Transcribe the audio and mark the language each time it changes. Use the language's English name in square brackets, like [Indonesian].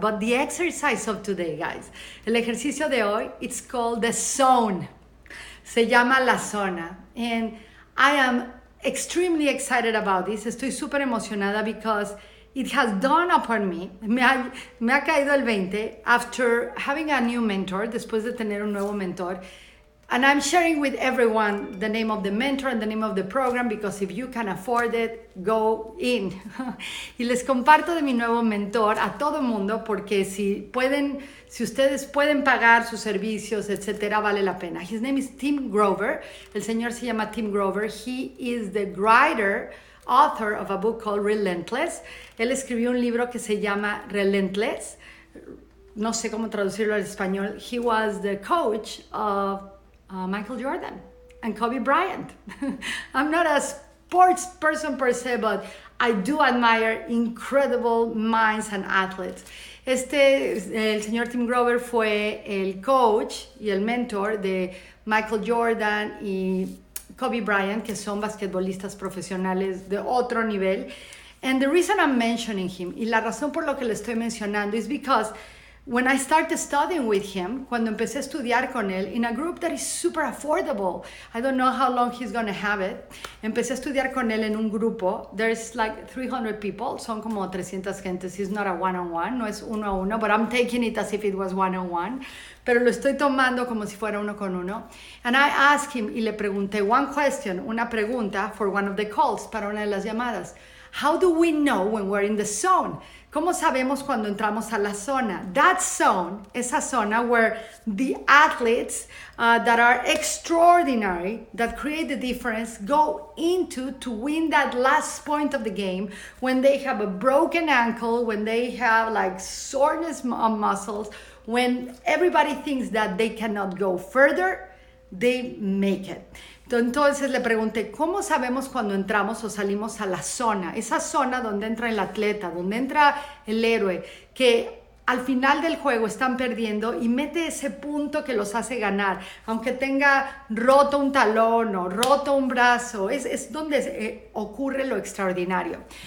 [English] But the exercise of today, guys. [Spanish] El ejercicio de hoy, [English] it's called the Zone. [Spanish] Se llama la zona, [English] and I am extremely excited about this. [Spanish] Estoy súper emocionada [English] because it has dawned upon me. [Spanish] Me ha caído el 20 [English] after having a new mentor, [Spanish] después de tener un nuevo mentor. [English] And I'm sharing with everyone the name of the mentor and the name of the program, because if you can afford it, go in. [Spanish] Y les comparto de mi nuevo mentor a todo mundo, porque si ustedes pueden pagar sus servicios, etcétera, vale la pena. [English] His name is Tim Grover. [Spanish] El señor se llama Tim Grover. [English] He is the author of a book called Relentless. [Spanish] Él escribió un libro que se llama Relentless. No sé cómo traducirlo al español. [English] He was the coach of Michael Jordan and Kobe Bryant. I'm not a sports person per se, but I do admire incredible minds and athletes. [Spanish] El señor Tim Grover fue el coach y el mentor de Michael Jordan y Kobe Bryant, que son basquetbolistas profesionales de otro nivel. [English] And the reason I'm mentioning him, [Spanish] y la razón por lo que le estoy mencionando, [English] is because when I started studying with him, [Spanish] cuando empecé a estudiar con él, [English] in a group that is super affordable, I don't know how long he's going to have it, [Spanish] empecé a estudiar con él en un grupo, [English] there's like 300 people, [Spanish] son como 300 gentes, [English] it's not a one-on-one, [Spanish] no es uno a uno, [English] but I'm taking it as if it was one-on-one, [Spanish] pero lo estoy tomando como si fuera uno con uno. [English] And I asked him, [Spanish] y le pregunté [English] one question, [Spanish] una pregunta [English] for one of the calls, [Spanish] para una de las llamadas. [English] How do we know when we're in the zone? [Spanish] ¿Cómo sabemos cuando entramos a la zona? [English] That zone, [Spanish] esa zona [English] where the athletes that are extraordinary, that create the difference, go into to win that last point of the game, when they have a broken ankle, when they have like soreness on muscles, when everybody thinks that they cannot go further, they make it. [Spanish] Entonces le pregunté, ¿cómo sabemos cuando entramos o salimos a la zona? Esa zona donde entra el atleta, donde entra el héroe, que al final del juego están perdiendo y mete ese punto que los hace ganar, aunque tenga roto un talón o roto un brazo, es donde ocurre lo extraordinario.